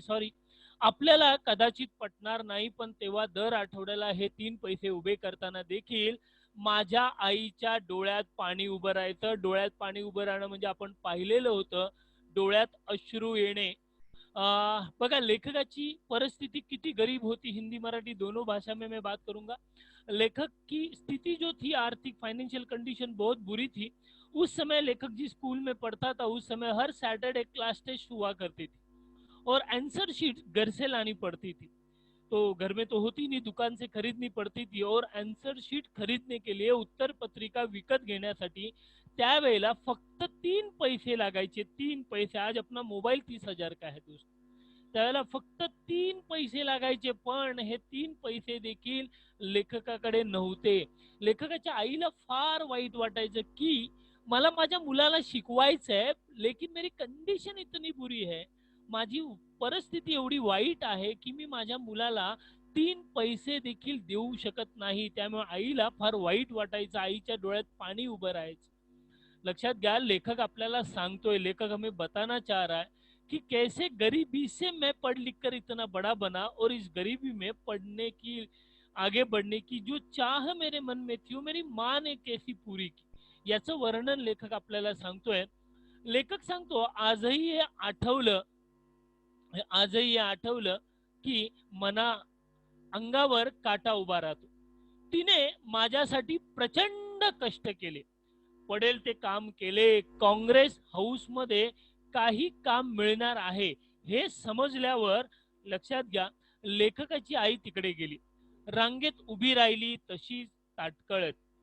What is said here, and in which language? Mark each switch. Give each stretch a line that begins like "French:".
Marathi: Sorry, आपल्याला कदाचित पटणार नाही, पण तेव्हा दर आठवड्याला हे 3 पैसे उभे करताना देखील माझ्या आईच्या डोळ्यात पाणी उभं राहायचं. डोळ्यात पाणी उभं राहणं म्हणजे आपण पाहिलेलं होतं, डोळ्यात अश्रू येणे. बघा लेखकाची परिस्थिति
Hindi: कितनी गरीब होती. हिंदी मराठी दोनों भाषा में मैं बात करूंगा. लेखक की स्थिति जो थी, आर्थिक फाइनेंशियल कंडीशन बहुत बुरी थी. उस समय लेखक जिस स्कूल में पढ़ता था, उस समय हर सैटरडे क्लास टेस्ट हुआ करती थी, और आंसर शीट घर से लानी पड़ती थी. तो घर में तो होती नहीं, दुकान से खरीदनी पड़ती थी. और आंसर शीट खरीदने के लिए,
Marathi: उत्तर पत्रिका विकत घेण्यासाठी त्यावेळेला फक्त 3 पैसे लागायचे. 3 पैसे.
Hindi: आज अपना मोबाईल 30,000 का है दोस्त.
Marathi: त्यावेळेला फक्त 3 पैसे लागायचे, पण हे 3 पैसे देखील लेखकाकडे नव्हते. लेखकाच्या आईला फार वाईट वाटायचं की मला माझ्या मुलाला शिकवायचंय,
Hindi: लेकिन मेरी कंडिशन इतनी बुरी है,
Marathi: माझी परिस्थिती एवढी वाईट आहे की मी माझ्या मुलाला 3 पैसे देखील देऊ शकत नाही. त्यामुळे आईला फार वाईट वाटायचं, आईच्या डोळ्यात पाणी उभं राहायचं. लक्षात घ्या, लेखक आपल्याला सांगतोय,
Hindi: लेखक हमें बताना चाह रहा है कि कैसे गरीबी से मैं पढ़ लिख कर इतना बड़ा बना, और इस गरीबी में पढ़ने की, आगे बढ़ने की जो चाह मेरे मन में थी, वो मेरी माँ ने कैसी पूरी की,
Marathi: याचं वर्णन लेखक आपल्याला सांगतोय. लेखक सांगतो, आजही हे आठवलं की मना अंगावर काटा उभा राहतो. तिने माझ्यासाठी प्रचंड कष्ट केले, पडेल ते काम केले. काँग्रेस हाऊस मध्ये काही काम मिळणार आहे हे समजल्यावर, लक्षात घ्या, लेखकाची आई तिकडे गेली, रांगेत उभी राहिली तशी ताटकळत.